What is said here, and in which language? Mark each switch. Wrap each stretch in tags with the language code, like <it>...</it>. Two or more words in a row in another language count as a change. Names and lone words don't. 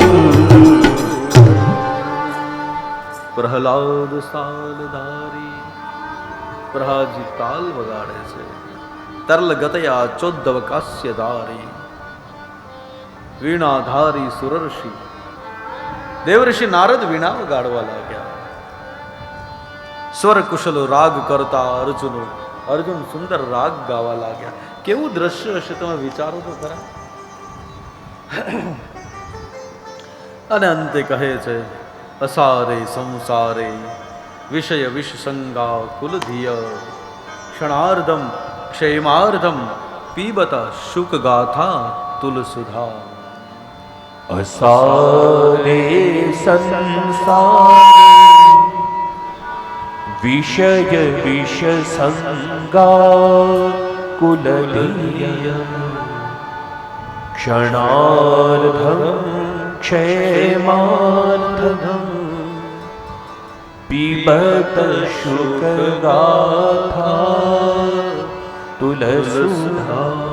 <sa>प्रहलाद स्थाल धारी,</sa> <gu>પ્રહલાદ જી તાલ વગાડે છે।</gu> <sa>तरल गतया चोद्दवकास्य धारी वीणाधारी सुरर्षि।</sa> <gu>દેવઋષિ નારદ વીણા વગાડવા લાગ્યા।</gu> <sa>स्वर कुशलो राग करता अर्जुनो,</sa> <gu>અર્જુન સુંદર રાગ ગાવા લાગ્યા। કેવું દૃશ્ય હશે તમે વિચારો તો ખરા। અને અંતે કહે છે</gu> <sa>असारे संसारे विषय विषसंगा कुलधिय क्षणार्धम क्षेमार्धम पीबत शुक गाथा तुलसुधा। असारे संसार विषय विषसंगा कुलधिय क्षणार्धम क्षेमार्धम पीबत शुक गाथा तुलसुधा।</sa>